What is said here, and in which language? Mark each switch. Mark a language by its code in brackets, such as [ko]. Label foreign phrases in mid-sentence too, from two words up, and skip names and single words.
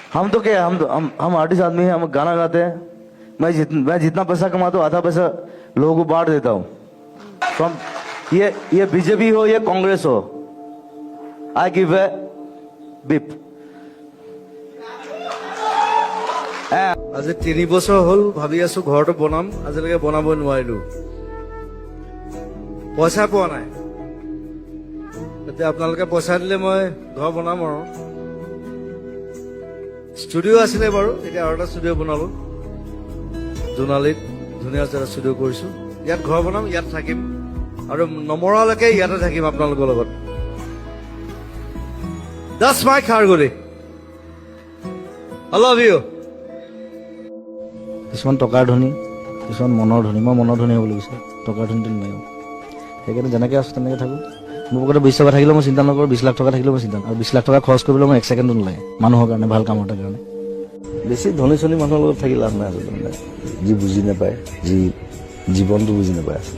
[hi] हम तो क्या हम आर्टिस्ट आदमी हैं, हम गाना गाते हैं। मैं जितना पैसा कमाता हूँ आधा पैसा लोगों को बांट देता हूँ। तो हम ये बीजेपी हो या कांग्रेस हो, [en] I give a beep. [as] আজি 3 বছৰ হ'ল ভাবি আছো ঘৰটো বনাম, আজিলৈকে বনাব নোৱাৰিলো, পইচা পোৱা নাই। এতিয়া আপোনালোকে পইচা দিলে মই ঘৰ বনাম আৰু। ষ্টুডিঅ' আছিলে বাৰু, এতিয়া আৰু এটা ষ্টুডিঅ' বনালো জোনালীত, ধুনীয়া এটা ষ্টুডিঅ' কৰিছো। ইয়াত ঘৰ বনাম, ইয়াত থাকিম আৰু নমৰালৈকে ইয়াতে থাকিম আপোনালোকৰ লগত। [en] That's my Kharguri. I love you. [as] কিছুমান টকাৰ ধনী, কিছুমান মনৰ ধনী। মই মনৰ ধনী হ'ব লাগিছে, টকাৰ ধনীটো নোৱাৰিম। সেইকাৰণে যেনেকৈ আছোঁ তেনেকৈ থাকোঁ। মোৰ পকেটত 20 টকা থাকিলেও মই চিন্তা নকৰোঁ, 20 লাখ টকা থাকিলেও মই চিন্তা নকৰোঁ। আৰু 20 লাখ টকা খৰচ কৰিবলৈ মই 1 ছেকেণ্ডো নালাগে মানুহৰ কাৰণে, ভাল কামৰ এটা কাৰণে। বেছি ধনী চনী মানুহৰ লগত থাকি লাভ নাই আচলতে, মানে যি বুজি নাপায়, যি জীৱনটো বুজি নাপায় আচলতে।